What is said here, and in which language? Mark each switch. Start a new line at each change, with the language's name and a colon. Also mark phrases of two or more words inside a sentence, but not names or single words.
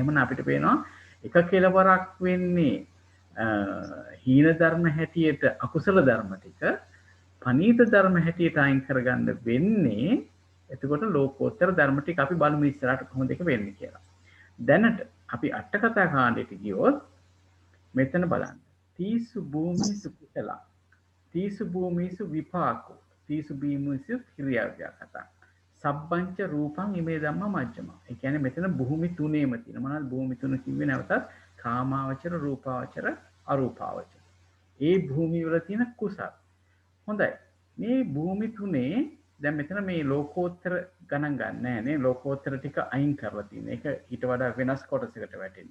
Sinhala: එහෙමනම් අපිට පේනවා එක කෙලවරක් වෙන්නේ හීන ධර්ම හැටියට අකුසල ධර්ම ටික පනීත ධර්ම හැටියට අයින් කරගන්න වෙන්නේ. එතකොට ලෝකෝත්තර ධර්ම ටික අපි බලමු ඉස්සරහට කොහොමද ඒක වෙන්නේ කියලා. දැනට අපි අට කතා කාණ්ඩයට ගියොත් මෙතන බලන්න.
Pali: තීසු භූමිසු කුසල. තීසු භූමිසු විපාකෝ. තීසු භූමිසු ක්‍රියාව්‍යාකතා. සබ්බංච රූපං ඉමේ ධම්ම මජ්ජමා.
Sinhala: ඒ කියන්නේ මෙතන භූමි තුනේම තියෙන. මොනවාද භූමි තුන කිව්වේ? නැවතත් කාමාවචර රූපාවචර අරූපාවචර. ඒ භූමි වල තියෙන කුසල. හොඳයි. මේ භූමි තුනේ දැන් මෙතන මේ ලෝකෝත්තර ගණන් ගන්න නැහැ නේ. ලෝකෝත්තර ටික අයින් කරලා තියෙන. ඒක ඊට වඩා වෙනස් කොටසකට වැටෙන්නේ.